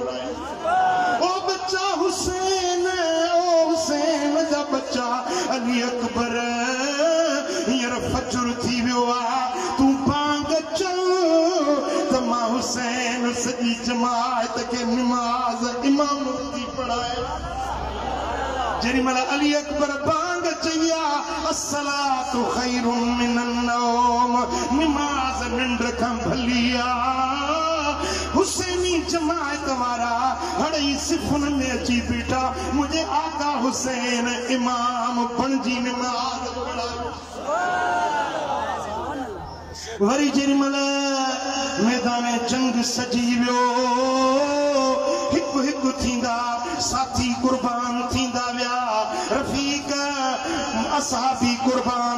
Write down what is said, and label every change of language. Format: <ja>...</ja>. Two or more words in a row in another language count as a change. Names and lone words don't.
<sd>ओ बच्चा हुसैन जा बच्चा अली अकबर हींअर फजर थी वियो आहे तूं पांग चल त मां हुसैन सॼी जमात खे निमाज़ इमाम थी पढ़ाए जेॾी महिल अली अकबर बांग चई आहे</sd> <ar>الصلاة خير من النوم</ar> <sd>निमाज़ निंड खां भली आहे हुसैनी जमात वारा हड़ई सिफुन में अची बीठा मुंहिंजे आका हुसैन इमाम बणजी निमाज़ वरी जेॾी महिल मैदान जंग सजी वियो हिकु हिकु थींदा साथी कुर्बान थींदा विया रफ़ीक असहाबी कुर्बान</sd>